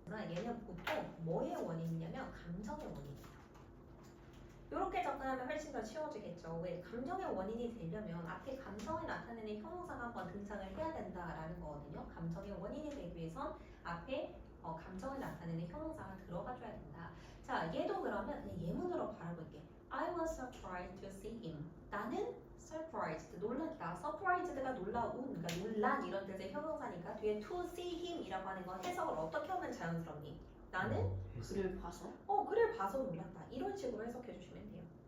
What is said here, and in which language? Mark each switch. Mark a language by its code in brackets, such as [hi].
[ko] 얘는 보통 뭐의 원인이냐면 감정의 원인이에요. 이렇게 접근하면 훨씬 더 쉬워지겠죠. 왜? 감정의 원인이 되려면 앞에 감정을 나타내는 형용사가 한번 등장을 해야 된다라는 거거든요. 감정의 원인이 되기 위해선 앞에 감정을 나타내는 형용사가 들어가줘야 된다. 자, 얘도 그러면 그냥 예문으로 바라볼게. [en] I was surprised to see him. [ko] 나는 surprised, 놀랐다. surprised가 놀라운, 그러니까 놀란 이런 뜻의 형용사니까 뒤에 [en] to see him [ko] 이라고 하는 건 해석을 어떻게 하면 자연스럽니? 나는 그를 봐서 그를 봐서 놀랐다. 이런 식으로 해석해 주시면 돼요.